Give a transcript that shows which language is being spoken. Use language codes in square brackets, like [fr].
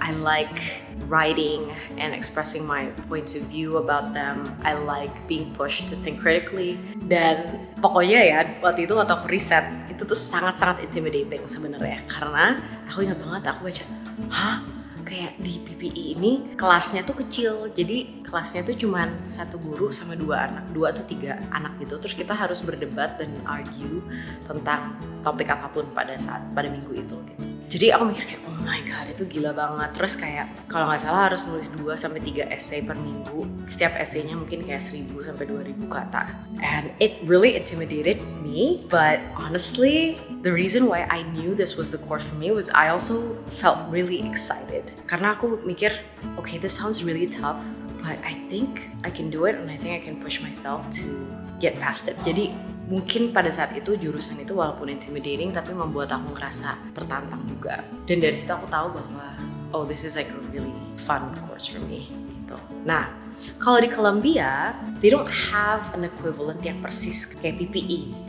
[en] I like writing and expressing my points of view about them. I like being pushed to think critically. [id] Dan pokoknya ya waktu itu waktu aku riset itu tuh sangat-sangat intimidating sebenarnya, karena aku ingat banget aku baca, kayak di PPE ini kelasnya tuh kecil, jadi kelasnya tuh cuman 1 guru sama 2 anak, 2 atau 3 anak gitu. Terus kita harus berdebat dan argue tentang topik apapun pada minggu itu gitu. Jadi aku mikir kayak, [en] oh my god, [id] itu gila banget. Terus kayak kalau nggak salah harus nulis 2-3 essay per minggu. Setiap essaynya mungkin kayak 1.000 sampai 2.000 kata. [en] And it really intimidated me, but honestly, the reason why I knew this was the course for me was I also felt really excited. [id] Karena aku mikir, [en] okay, this sounds really tough, but I think I can do it and I think I can push myself to get past it. [id] Jadi mungkin pada saat itu jurusan itu walaupun intimidating tapi membuat aku ngerasa tertantang juga. Dan dari situ aku tahu bahwa [en] oh, this is like a really fun course for me gitu. [id] Nah, kalau di Columbia, [en] they don't have an equivalent [id] yang persis kayak PPE.